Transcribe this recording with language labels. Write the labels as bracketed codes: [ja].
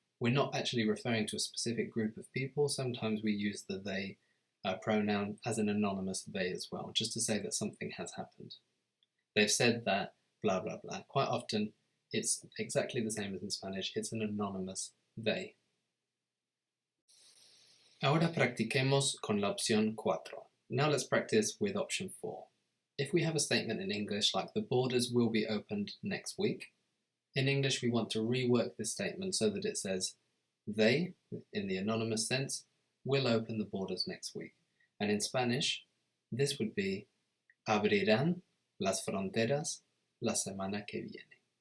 [en] We're not actually referring to a specific group of people. Sometimes we use the they pronoun as an anonymous they as well, just to say that something has happened. They've said that, blah, blah, blah. Quite often, it's exactly the same as in Spanish. It's an anonymous they. [es] Ahora practiquemos con la opción 4. [en] Now let's practice with option 4. If we have a statement in English like the borders will be opened next week, in English we want to rework this statement so that it says they, in the anonymous sense, will open the borders next week. And in Spanish, this would be [es] abrirán las fronteras la semana que viene.